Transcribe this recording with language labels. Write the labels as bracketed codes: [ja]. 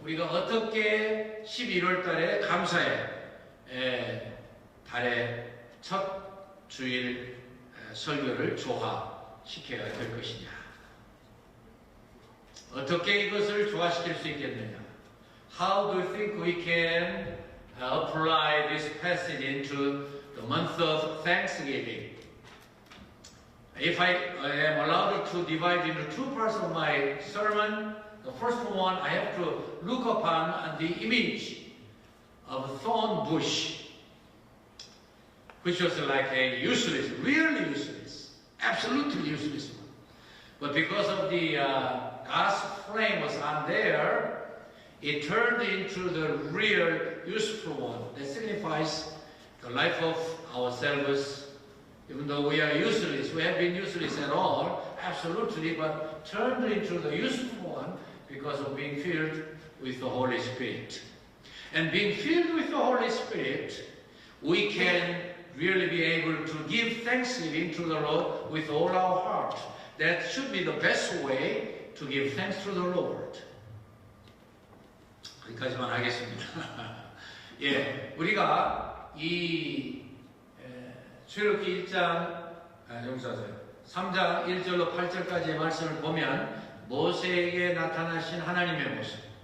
[ko] 우리가 어떻게 11월 달에 감사의 달의 첫 주일 설교를 조화시켜야 될 것이냐? 어떻게 이것을 조화시킬 수 있겠느냐? [en] How do you think we can apply this passage into the month of Thanksgiving? If I am allowed to divide into two parts of my sermon, the first one I have to look upon the image of a thorn bush, which was like a useless, really useless, absolutely useless one. But because of the God's flame was on there, it turned into the real useful one. That signifies the life of ourselves. Even though we are useless, we have been useless at all, absolutely, but turned into the useful one because of being filled with the Holy Spirit. And being filled with the Holy Spirit, we can really be able to give thanksgiving to the Lord with all our heart. That should be the best way to give thanks to the Lord. [ko] 여기까지만 하겠습니다. 예, 우리가 이 출애굽기 1장, 용서하세요. 3장 1절로 8절까지의 말씀을 보면 모세에게 나타나신 하나님의 모습.